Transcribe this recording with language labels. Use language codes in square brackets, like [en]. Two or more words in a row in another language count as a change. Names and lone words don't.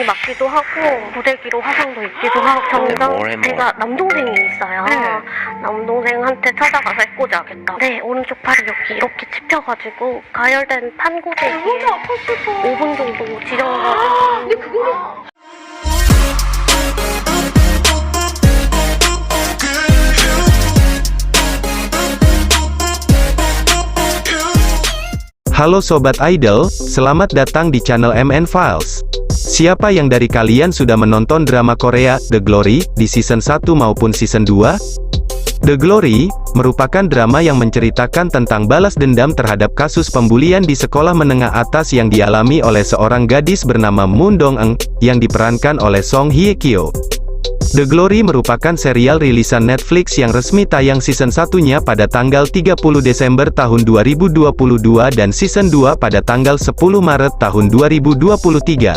[ko] 맞기도 하고 고데기로 화상도 입기도 하고 제가 남동생이 있어요. 남동생한테 찾아가서 해코지하겠다. 네, 오른쪽 팔이 여기 이렇게 찝혀가지고 가열된 판고데기에 5분 정도 지져가지고. 근데 그거를 [id] Halo Sobat Idol, selamat datang di channel MN Files. Siapa yang dari kalian sudah menonton drama Korea, The Glory, di season 1 maupun season 2? The Glory, merupakan drama yang menceritakan tentang balas dendam terhadap kasus pembulian di sekolah menengah atas yang dialami oleh seorang gadis bernama Moon Dong-eun, yang diperankan oleh Song Hye-kyo. The Glory merupakan serial rilisan Netflix yang resmi tayang season 1-nya pada tanggal 30 Desember tahun 2022 dan season 2 pada tanggal 10 Maret tahun 2023.